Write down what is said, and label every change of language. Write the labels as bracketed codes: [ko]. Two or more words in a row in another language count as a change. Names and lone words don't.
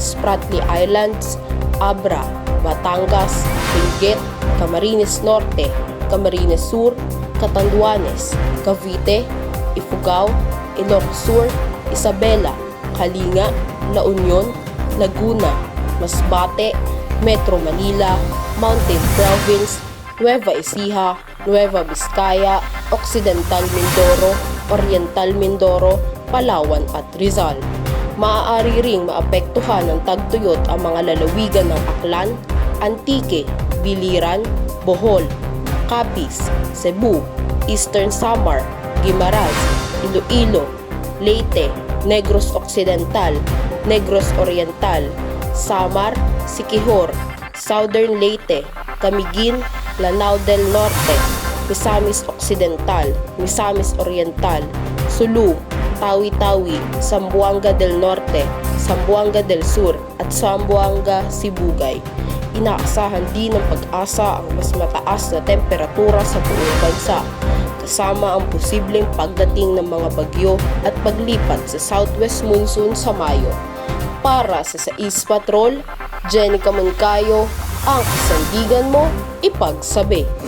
[tl] Spratly Islands, Abra, Batangas, Benguet, Camarines Norte, Camarines Sur, Catanduanes, Cavite, Ifugao, Ilocos Sur, Isabela, Kalinga, La Union, Laguna, Masbate, Metro Manila, Mountain Province, Nueva Ecija, Nueva Vizcaya, Occidental Mindoro, Oriental Mindoro, Palawan at Rizal. Maaari ring maapektuhan ng tagtuyot ang mga lalawigan ng Aklan, Antique, Biliran, Bohol, Capiz, Cebu, Eastern Samar, Guimaras, Iloilo, Leyte, Negros Occidental, Negros Oriental, Samar, Siquijor, Southern Leyte, Camiguin, Lanao del Norte, Misamis Occidental, Misamis Oriental, Sulu, Tawi-Tawi, Zamboanga del Norte, Zamboanga del Sur at Zamboanga Sibugay. Inaasahan din ng Pag-asa ang mas mataas na temperatura sa buong bansa kasama ang posibleng pagdating ng mga bagyo at paglipat sa [en] southwest monsoon [tl] sa Mayo. Para sa Sais Patrol, Jenica Moncayo, ang kasandigan mo, ipagsabi.